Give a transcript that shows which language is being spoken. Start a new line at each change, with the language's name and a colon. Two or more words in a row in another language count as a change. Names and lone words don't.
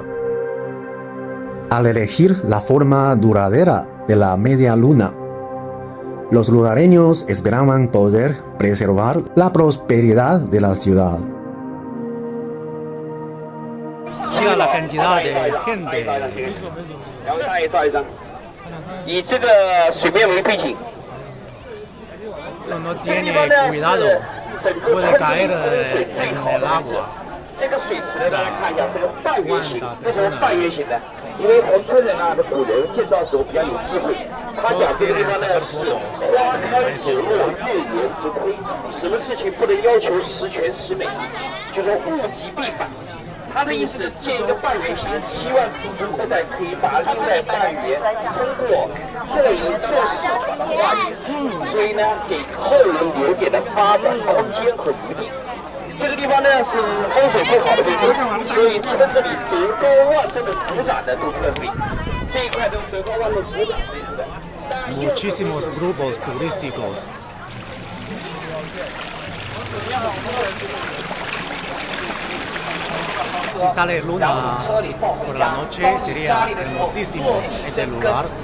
Spanish: Al elegir la forma duradera de la media luna, los lugareños esperaban poder preservar la prosperidad de la ciudad. Mira la cantidad de gente.
Chinese: 以这个水面为背景，
Spanish: No tiene cuidado, puede caer en el agua.
Chinese: 这个水池呢，大家看一下是个半圆形。为什么半圆形呢？因为红村人啊的古人建造时候比较有智慧，他讲这个地方呢是花开子落月圆之亏，什么事情不能要求十全十美，就是物极必反。他的意思建一个半圆形，希望子孙后代可以把另外半圆通过做人做事把它化圆，所以呢，给后人留点的发展空间和余地。这个地方呢是风水最好的地方，所以村子里德高望重的族长呢都在这里，这一块都德高望重族长这次的。
Spanish: Muchísimos grupos turísticos. Si sale luna por la noche sería hermosísimo este lugar.